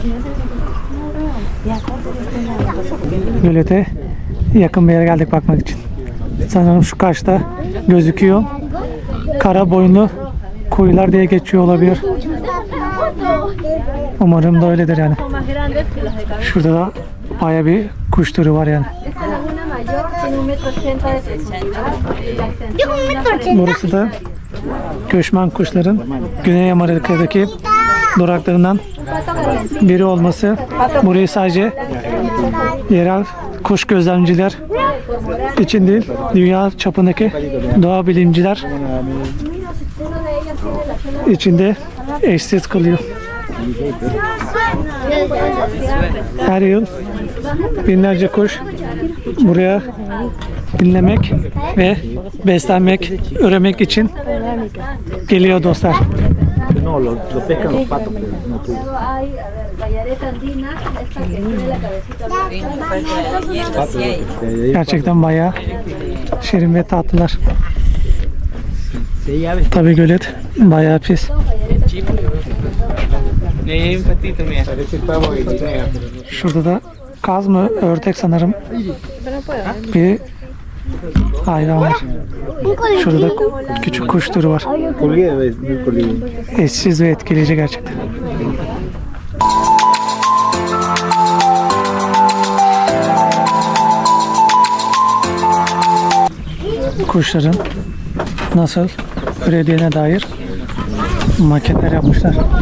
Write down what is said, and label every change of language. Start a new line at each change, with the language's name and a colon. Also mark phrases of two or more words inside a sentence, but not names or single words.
Turkish: Gölete yakın bir yere geldik bakmak için. Sanırım şu karşıda gözüküyor. Kara boynlu kuyular diye geçiyor olabilir. Umarım da öyledir yani. Şurada da Baya bir kuş türü var yani.
Spanish: Esta laguna mayor tiene 1,80 m de profundidad y la extensión de una pared
Turkish: Burası da göçmen kuşların Güney Amerika'daki duraklarından biri olması. Burayı sadece yerel kuş gözlemciler için değil, dünya çapındaki doğa bilimciler içinde eşsiz kılıyor. Her yıl binlerce kuş buraya dinlemek ve beslenmek, üremek için geliyor dostlar.
Spanish: No, lo pescan los patos, pero no tú. Luego hay, a ver, gallareta andina, esta que tiene la cabecita blanca.
Turkish: Gerçekten bayağı şirin ve tatlılar.
Spanish: Sí, ya ves.
Turkish: Tabii gölet bayağı pis.
Spanish: Un patito, mira. Parece pavo y guinea, pero no.
Turkish: Şurada da kaz mı, ördek sanırım bir hayvan var. Şurada da küçük kuş türü var.
Spanish: Colgué, ves, muy colgué.
Turkish: Eşsiz ve etkileyici gerçekten. Kuşların nasıl ürediğine dair maketler yapmışlar.